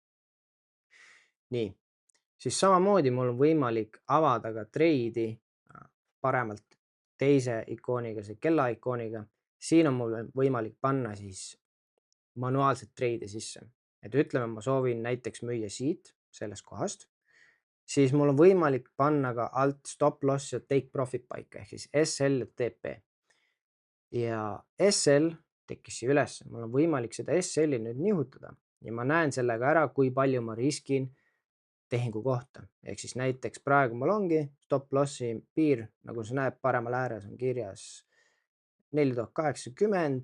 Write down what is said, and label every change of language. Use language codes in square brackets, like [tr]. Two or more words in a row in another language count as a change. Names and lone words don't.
[et] Nii, siis samamoodi mul on võimalik avada ka trade'i paremalt teise ikooniga, see kella ikooniga. Siin on mul võimalik panna siis manuaalset trade'i sisse. Et ütleme, ma soovin näiteks müüa siit, sellest kohast, siis mul on võimalik panna ka alt [en] stop loss [et] ja [en] take profit [et] paika, ehk siis SL ja TP. Ja SL tekkis siia üles, mul on võimalik seda SL-i nüüd nihutada ja ma näen sellega ära, kui palju ma riskin tehingu kohta. Ehk siis näiteks praegu mul ongi [en] stop lossi [et] piir, nagu sa näed, paremal ääres on kirjas 4080.